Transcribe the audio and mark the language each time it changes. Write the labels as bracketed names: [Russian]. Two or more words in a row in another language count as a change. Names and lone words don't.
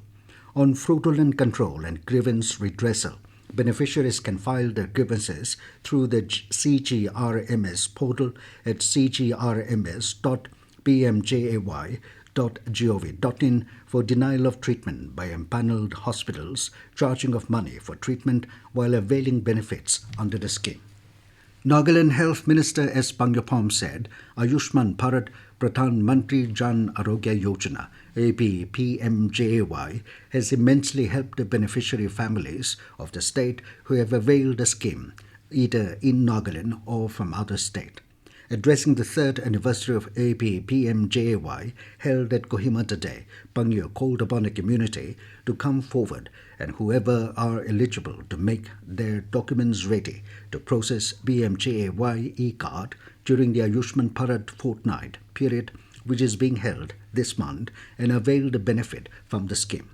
[English] On fraudulent control and grievance redressal, beneficiaries can file their grievances through the CGRMS portal at cgrms.pmjay.gov.in for denial of treatment by empaneled hospitals, charging of money for treatment while availing benefits under the scheme. Nagaland Health Minister Phom said Ayushman Bharat Pradhan Mantri Jan Aarogya Yojana ABPMJAY has immensely helped the beneficiary families of the state who have availed the scheme, either in Nagaland or from other state. Addressing the third anniversary of ABPMJAY held at Kohima today, Pangnyu called upon the community to come forward and whoever are eligible to make their documents ready to process BMJAY e-card during the Ayushman Bharat fortnight period, which is being held this month, and avail the benefit from the scheme.